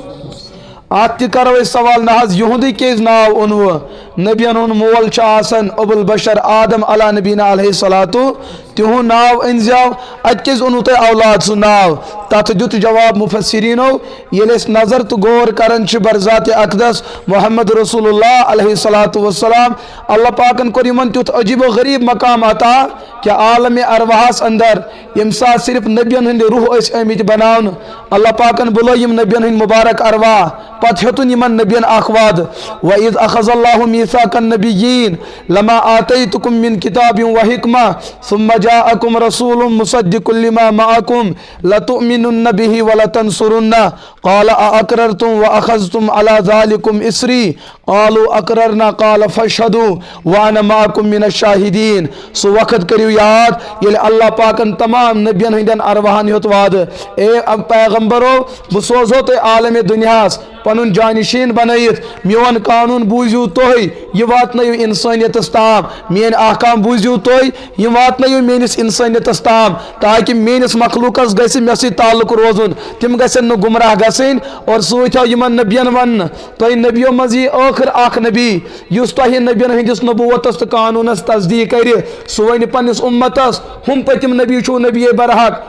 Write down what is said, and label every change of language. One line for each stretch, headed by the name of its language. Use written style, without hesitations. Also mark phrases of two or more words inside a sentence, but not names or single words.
Kashmiri: ات تہِ کرو أسۍ سوال نہ حظ یہُنٛدٕے کیٛازِ ناو اوٚنوٕ نبین ہُنٛد مول چھُ آسان ابو البشر آدم
Arabic: علیٰ نبینا علیہ الصلاۃ
Kashmiri: تِہُنٛد ناو أنزیو اتہِ کیٛازِ اوٚنوٕ تۄہہِ اولاد سُنٛد ناو تتھ دیُت جواب مفسرینو ییٚلہِ أسۍ نظر تہٕ غور کران چھِ برذات اقدس محمد
Arabic: رسول اللہ علیہ الصلاۃ
Kashmiri: والسلام اللہ پاکن کوٚر یِمن تیُتھ عجیب و غریب مقام عطا کہ عالم ارواحس اندر ییٚمہِ ساتہٕ صرف نبین ہٕنٛدۍ روح ٲسۍ آمٕتۍ بناونہٕ اللہ پاکن بُلٲے یِم نبین ہٕنٛدۍ مبارک ارواح پتہٕ ہیوٚتُن یِمن نبین اکھ وعدٕ وَإِذْ
Arabic: أَخَذَ اللَّهُ مِيثَاقَ النَّبِيِّينَ لَمَا آتَيْتُكُم مِّن كِتَابٍ وَحِكْمَةٍ ثُمَّ جَاءَكُمْ رَسُولٌ مُصَدِّقٌ لِّمَا مَعَكُمْ لَتُؤْمِنُنَّ بِهِ وَلَتَنصُرُنَّهُ قَالَ أَأَقْرَرْتُمْ وَأَخَذْتُمْ عَلَى ذَلِكُمْ إِصْرِي قَالُوا أَقْرَرْنَا قَالَ فَاشْهَدُوا وَأَنَا مَعَكُمْ مِنَ الشَّاهِدِينَ
Kashmiri: سُہ وقت کٔرِو یاد ییٚلہِ اللہ پاکن تمام نبین ہٕنٛدٮ۪ن ارواحن ہیوٚت وعدٕ اے پیغمبرو بہٕ سوزہو تۄہہِ عالمِ دُنیاہس پنُن جانشین بنٲیِتھ میون قانوٗن بوٗزِو تُہۍ یہِ واتنٲیِو انسٲنیتس تام میٲنۍ احکام بوٗزِو تُہۍ یِم واتنٲیِو میٲنِس انسٲنیتس تام تاکہِ میٲنِس مخلوٗقس گژھِ مےٚ سۭتۍ تعلق روزُن تِم گژھن نہٕ گمراہ گژھٕنۍ اور سۭتۍ آو یِمن نبین وننہٕ تۄہہِ نبیو منٛز یی ٲخر اکھ نبی یُس تۄہہِ نبین ہٕنٛدِس نبوتس تہٕ قانوٗنس تصدیٖق کرِ سُہ ونہِ پننِس اُمتس ہُم پٔتِم نبی چھُو نبی برحق